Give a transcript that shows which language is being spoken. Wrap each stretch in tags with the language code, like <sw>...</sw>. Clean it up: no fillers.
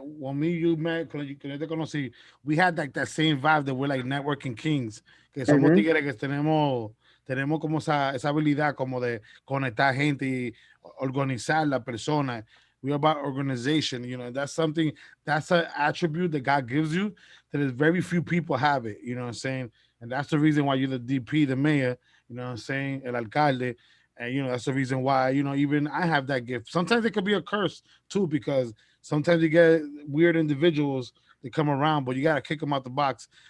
<en>When me, you met,</en> <es>que yo te conocí,</es> <en>we had like that same vibe that we're like networking kings.</en> <es>Que somos tigres que tenemos como esa habilidad como de conectar gente y organizar la persona.</es> <en>We're about organization. That's an attribute that God gives you that is very few people have it. You know what I'm saying? And that's the reason why you're the DP, the mayor. You know what I'm saying?</en> <es>El alcalde.</es> <en>And, that's the reason why, even I have that gift. Sometimes it could be a curse, too, because sometimes you get weird individuals that come around, but you got to kick them out the box.</en>